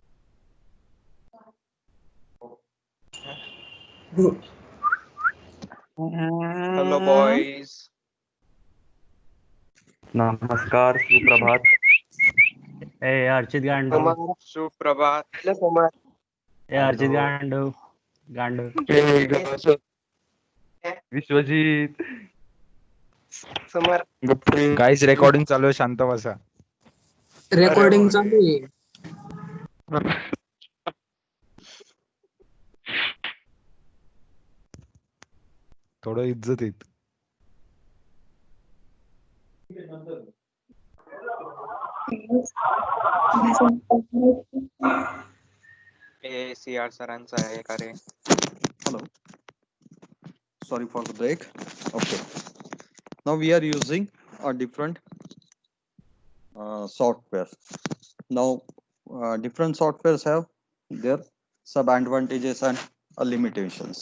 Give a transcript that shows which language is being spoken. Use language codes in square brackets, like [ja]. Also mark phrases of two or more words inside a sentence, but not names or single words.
[en] Hello, boys. [mr] Namaskar, Suprabhat. [en] Hey, Archit Gandu. [mr] Suprabhat. [en] Hey, Archit Gandu. Gandu. Vishwajit. guys recording [mr] चालू आहे, शांत बसा. रेकॉर्डिंग चालू आहे. थोडं इज्जत येत. CR सरांचा आहे का रे? [en] Hello. Sorry for the break. Okay. Now we are using a different software. Now, different softwares have their sub-advantages and limitations.